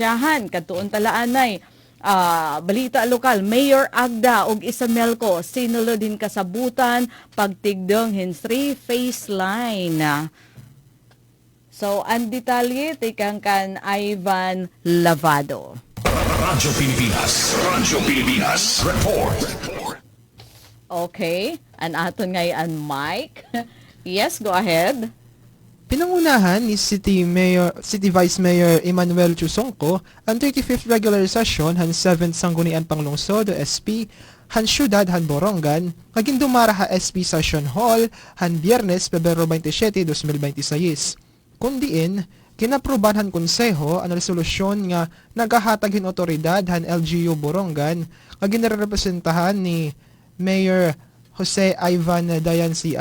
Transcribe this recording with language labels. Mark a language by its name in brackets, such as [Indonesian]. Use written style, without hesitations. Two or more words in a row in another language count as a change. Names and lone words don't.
[Waray] Katuon talaan ay balita lokal, Mayor Agda og Isamelco sinulod din kasabutan pagtigdong hin [English] 3-phase line. [Waray] So, ang detalye tikang kan Ivan Lavado. Radyo Pilipinas Report. Okay, an aton ngayon Mike. [English] Yes, go ahead. [Waray] Pinangunahan ni [English] City Vice Mayor [Waray] Emmanuel Chusongco ang [English] 35th regular session [Waray] han 7th Sanggunian Panglungsod o SP han Syudad han Borongan ngaging dumara ha SP Session Hall han Biyernes, Pebrero 27, 2026. Kundiin, kinapruban han konseho ang resolusyon nga nagahatag hin otoridad han LGU Borongan nga ginarepresentahan ni Mayor Jose Ivan Dayan C.